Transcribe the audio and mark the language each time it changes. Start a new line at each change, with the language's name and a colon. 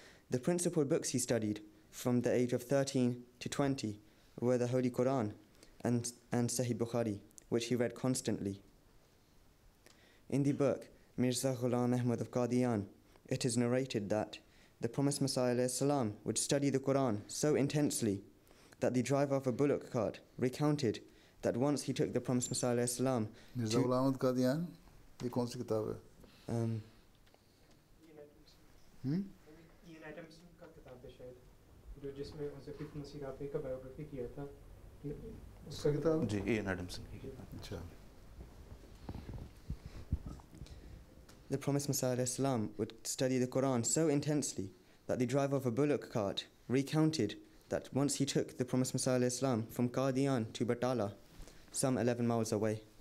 English: The principal books he studied from the age of 13 to 20 were the Holy Quran and Sahih Bukhari, which he read constantly. In the book Mirza Ghulam Ahmad of Qadian, it is narrated that the promised Messiah ﷺ would study the Quran so intensely that the driver of a bullock cart recounted that once he took the promised Messiah ﷺ
Hindi: Mirza Ghulam Ahmad Qadian, ये कौन सी किताब है? का किताब है शायद, जो जिसमें हज़रत मसीह आबे का बायोग्राफी किया था, उसका किताब जी इयान एडमसन की। अच्छा।
English: The promised Messiah ﷺ would study the Quran so intensely that the driver of a bullock cart recounted that once he took the promised Messiah ﷺ from Qadian to Batala, some 11 miles away.